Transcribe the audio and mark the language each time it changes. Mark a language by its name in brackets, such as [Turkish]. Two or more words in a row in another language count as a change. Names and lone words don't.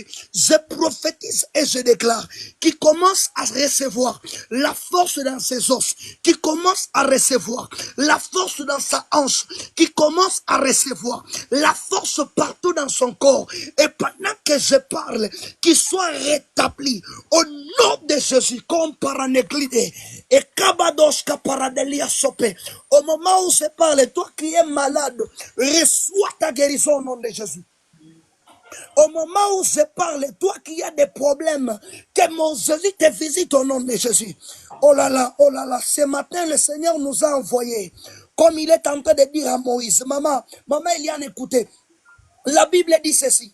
[French] Je prophétise et je déclare qu'il commence à recevoir la force dans ses os, qu'il commence à recevoir la force dans sa hanche, qu'il commence à recevoir la force partout dans son corps. Et pendant que je parle, qu'il soit rétabli au nom de Jésus, comme paranéclidé et kabadoshka paradelia sopé. Au moment où je parle, toi qui es malade, reçois ta guérison au nom de Jésus. Au moment où je parle, toi qui as des problèmes, que mon Jésus te visite au nom de Jésus. Oh là là, ce matin le Seigneur nous a envoyé, comme il est en train de dire à Moïse, maman, Eliane, écoutez, la Bible dit ceci.